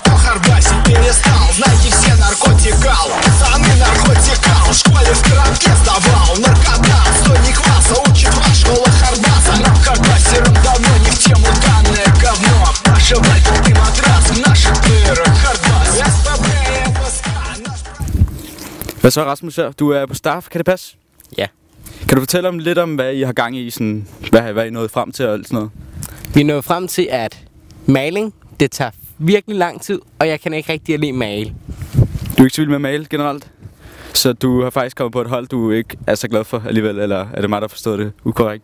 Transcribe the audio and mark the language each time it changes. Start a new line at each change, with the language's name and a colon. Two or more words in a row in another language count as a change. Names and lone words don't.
Russian: Кто Хардбасе перестал, знайте все наркотикал. Пацаны наркотикал, в школе в коробке сдавал наркота, отстойник класса учит вас школа Хардбаса. Нам хардбасерам давно не в тему данное говно. Паша вальбоп и матрас в наших плеерах Хардбас. СПБ и МСК, наш...
Danish: Hvad så, Rasmus her? Du er på staff, kan det passe? Ja. Kan du fortælle om lidt om, hvad I har gang i, sådan, hvad I nået frem til og sådan noget? Vi er nået frem til, at maling, det tager virkelig lang tid, og jeg kan ikke rigtig lide male. Du er ikke så vild med at male generelt? Så du har faktisk kommet på et hold, du ikke er så glad for alligevel, eller er det mig, der forstår det ukorrekt?